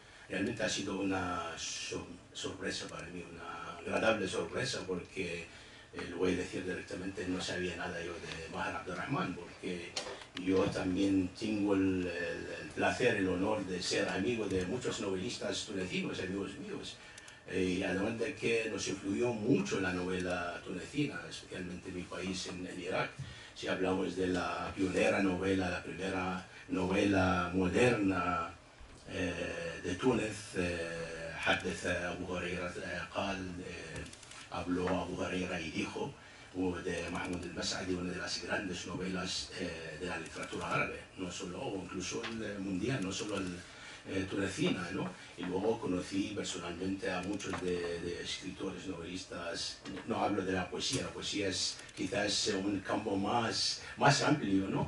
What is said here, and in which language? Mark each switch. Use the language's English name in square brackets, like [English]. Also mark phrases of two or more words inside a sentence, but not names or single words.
[Spanish] realmente ha sido una sorpresa para mí, una agradable sorpresa, porque lo voy a decir directamente, no sabía nada yo de Maher Abdurrahman, porque yo también tengo el placer, el honor de ser amigo de muchos novelistas tunecinos, amigos míos. Y además de que nos influyó mucho la novela tunecina, especialmente en mi país, en Irak. Si hablamos de la pionera novela, la primera novela moderna de Túnez, [Arabic] حدث أبو هريرة قال, [Spanish] habló Abu Huraira y dijo, de Mahmoud al-Mas'adi, una de las grandes novelas de la literatura árabe, no solo, o incluso el mundial, no solo tunecina, ¿no? Y luego conocí personalmente a muchos de escritores, novelistas. No hablo de la poesía es quizás un campo más amplio, ¿no?